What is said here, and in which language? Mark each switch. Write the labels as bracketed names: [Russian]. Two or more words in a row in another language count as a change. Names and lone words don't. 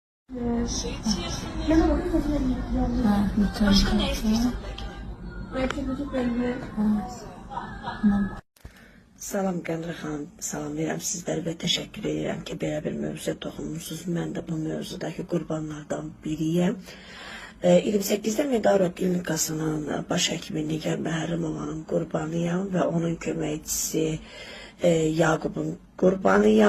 [Turkish] Su içiyorsun ya. Ben orada tekrar yapıyorum. Başka ne istiyorsun peki? Matematik bölümü. [Azerbaijani] Salam Qəmrə xanım, salamlayıram sizləri və təşəkkür edirəm ki, belə bir mövzuya toxunmuşsunuz. Mən də bu mövzudakı qurbanlardan biriyəm. 28-də Medaro Klinikasının baş həkimi Nigar Məhərrimovanın qurbanıyam və onun köməkçisi Yaqubun qurbanıyam.